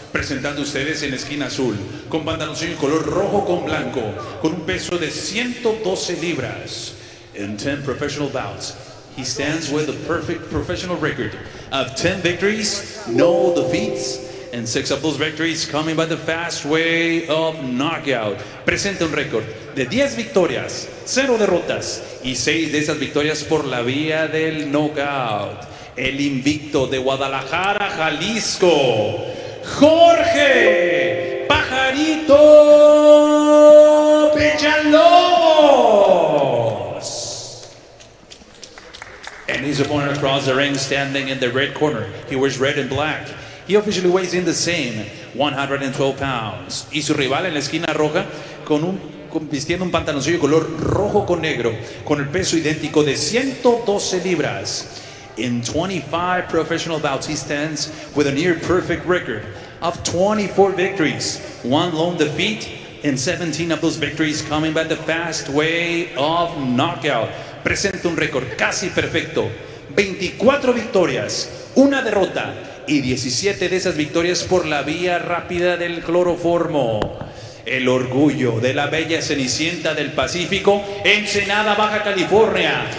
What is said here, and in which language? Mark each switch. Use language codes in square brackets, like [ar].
[es] Presentando ustedes en la esquina azul, con pantaloncillo color rojo con blanco, con un peso de 112 libras. [en] In 10 professional bouts, he stands with a perfect professional record of 10 victories, no defeats, and 6 of those victories coming by the fast way of knockout. [es] Presenta un récord de 10 victorias, 0 derrotas y 6 de esas victorias por la vía del knockout. El invicto de Guadalajara, Jalisco, Jorge Pajarito Villalobos. [en] And his opponent across the ring, standing in the red corner. He wears red and black. He officially weighs in the same 112 pounds. [es] Y su rival en la esquina roja, vistiendo un pantaloncillo color rojo con negro, con el peso idéntico de 112 libras. [en] In 25 professional bouts, he stands with a near-perfect record of 24 victories, 1 lone defeat, and 17 of those victories coming by the fast way of knockout. [es] Presenta un récord casi perfecto, 24 victorias, 1 derrota y 17 de esas victorias por la vía rápida del cloroformo. El orgullo de la bella Cenicienta del Pacífico, Ensenada, Baja California.